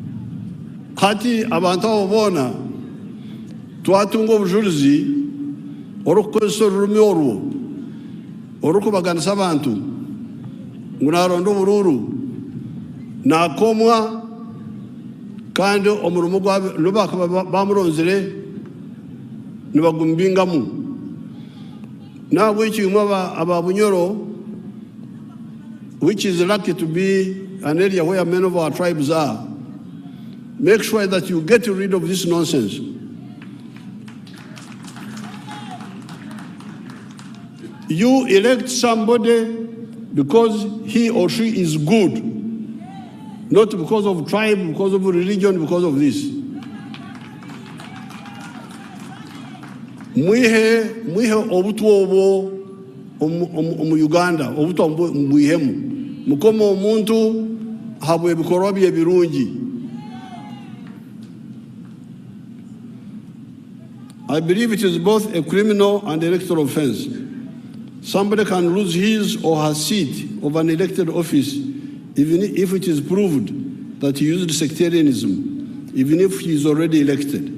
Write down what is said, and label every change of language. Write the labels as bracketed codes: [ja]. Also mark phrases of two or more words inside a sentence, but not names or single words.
[nyn] Hati abantu abo bona twatunga obujulizi orukozesa orurimi orwo orukubaganisa abantu ngu naronda obururu nakomwa kandi omurimo gwabo bakaba bamuronzere nibagumbingamu nabwo ekimwe aba Bunyoro, [en] which is lucky to be an area where many of our tribes are. Make sure that you get rid of this nonsense. You elect somebody because he or she is good, not because of tribe, because of religion, because of this. [nyn] Mwihe obutu obo omu Uganda, obutu mwihemu. Mukoma omuntu habwe bikorwa bye birungi. [en] I believe it is both a criminal and electoral offense. Somebody can lose his or her seat of an elected office even if it is proved that he used sectarianism, even if he is already elected.